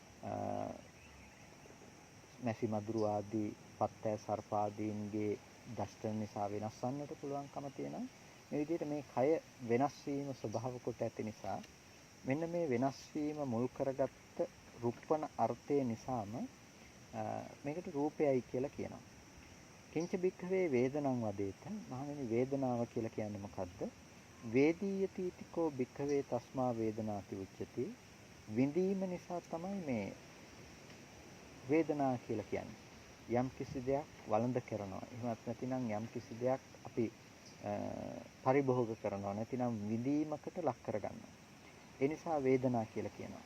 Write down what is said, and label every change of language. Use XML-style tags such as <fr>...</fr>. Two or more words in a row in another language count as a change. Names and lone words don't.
<si>මැසි මදුරු ආදී පත්තෑ සර්පාදීන්ගේ දෂ්ටන නිසා වෙනස් වන්නට පුළුවන්කම තියෙනවා. මේ විදිහට මේ කය වෙනස් වීම ස්වභාව කොට ඇති නිසා මෙන්න මේ වෙනස් වීම මුල් කරගත්ත රුප්පණ අර්ථය නිසාම මේකට රූපයයි කියලා කියනවා.</si> <pi>කිංච බික්ඛවේ වේදනං වදේත.</pi> <si>මහණෙනි වේදනාව කියලා කියන්නේ මොකද්ද?</si> <pi>වේදීයති තිකෝ බික්ඛවේ තස්මා වේදනාති උච්චති.</pi> <si>විඳීම නිසා තමයි මේ වේදනා කියලා කියන්නේ. යම් කිසි දෙයක් වළඳ කරනවා. එහෙමත් නැතිනම් යම් කිසි දෙයක් අපි පරිභෝග කරනවා. නැතිනම් විඳීමකට ලක් කරගන්නවා. ඒ නිසා වේදනා කියලා කියනවා.</si>